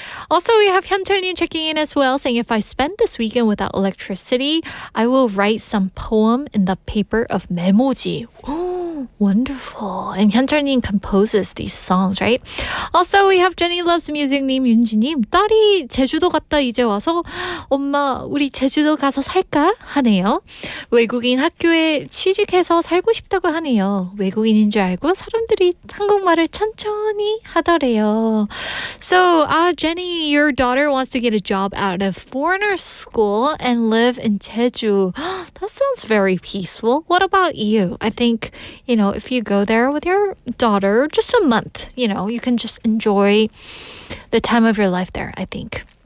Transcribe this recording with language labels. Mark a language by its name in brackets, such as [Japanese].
[English] Also, we have Hyunchul-님 checking in as well, saying if I spend this weekend without electricity, I will write some poem in the paper of memoji. Oh, wonderful. And Hyunchul-님 composes these songs, right? Also, we have Jenny Loves Music-님, 윤지님. [Korean] 딸이 제주도 갔다 이제 와서 엄마, 우리 제주도 가서 살까? 하네요. 외국인 학교에 취직해서 살고 싶다고 하네요. 외국인인 줄 알고 사람들이 한국말을 천천히 하더래요. [English] So, Jenny, your daughter wants to get a job at a foreigner school and live in Jeju. That sounds very peaceful. What about you? I think, if you go there with your daughter, just a month, you can just enjoy the time of your life there, I think.